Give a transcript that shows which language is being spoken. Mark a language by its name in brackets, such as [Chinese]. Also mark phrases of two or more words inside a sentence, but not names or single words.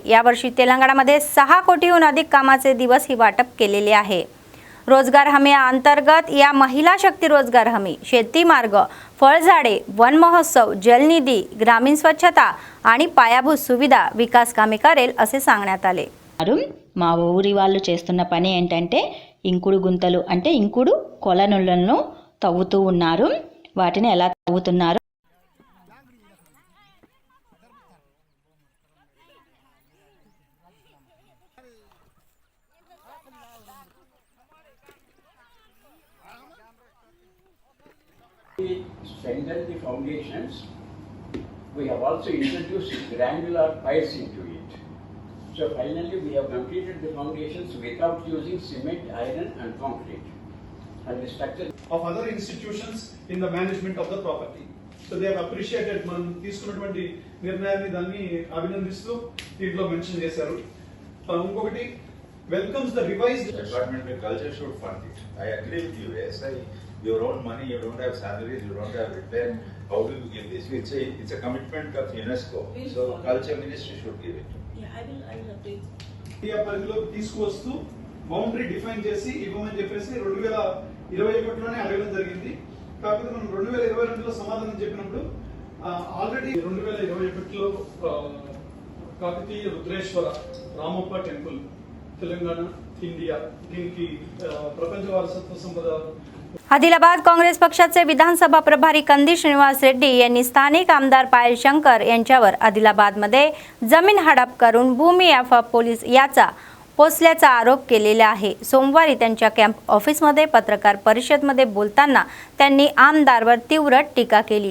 [Marathi] यावर्षी तेलंगणामध्ये 6 कोटीहून अधिक कामाचे दिवस ही वाटप केलेले आहे. रोजगार हमी अंतर्गत या महिला शक्ती रोजगार हमी, शेती मार्ग, फळझाडे, वन महोत्सव, जलनिधी, ग्रामीण स्वच्छता आणि पायाभूत सुविधा विकास कामे करेल असे सांगण्यात आले. [Telugu] మా ఊరి వాళ్ళు చేస్తున్న పని ఏంటంటే ఇంకుడు గుంతలు అంటే ఇంకుడు కొలనులను తవ్వుతూ ఉన్నారు. వాటిని ఎలా తవ్వుతున్నారు? [English] We strengthen the foundations. We have also introduced granular piles into it. So finally we have completed the foundations without using cement, iron and concrete. And the structure of other institutions in the management of the property. So they have appreciated [Telugu] మనం తీసుకున్నటువంటి నిర్ణయాన్ని దాన్ని అభినందిస్తూ దీంట్లో మెన్షన్ చేశారు. [English] ఇంకొకటి welcomes the revised Department of Culture should fund it. I agree with you. SI, your own money, you don't have salaries, you don't have repair. How do you give this? It's a commitment of UNESCO. So Culture Ministry should give it. Yeah, I will update. [Telugu] ఈ పరిధిలోకి తీసుకువస్తూ [English] boundary define [Telugu] చేసి ఇవ్వమని చెప్పేసి 2021లోనే అడగడం జరిగింది. కాకపోతే మనం 2022లో సమాధానం చెప్పినప్పుడు ఆల్రెడీ 2021లో కాకతీయ రుద్రేశ్వర రామప్ప టెంపుల్ తెలంగాణ ఇండియా దీనికి ప్రపంచ వారసత్వ సంపద. [Marathi] आदिलाबाद काँग्रेस पक्षाचे विधानसभा प्रभारी कंदी श्रीनिवास रेड्डी यांनी स्थानिक आमदार पायल शंकर यांच्यावर आदिलाबादमध्ये जमीन हडप करून भूमी एफ पोलीस याचा पोसल्याचा आरोप केलेला आहे. सोमवारी त्यांच्या कॅम्प ऑफिसमध्ये पत्रकार परिषदेमध्ये बोलताना त्यांनी आमदारवर तीव्र टीका केली.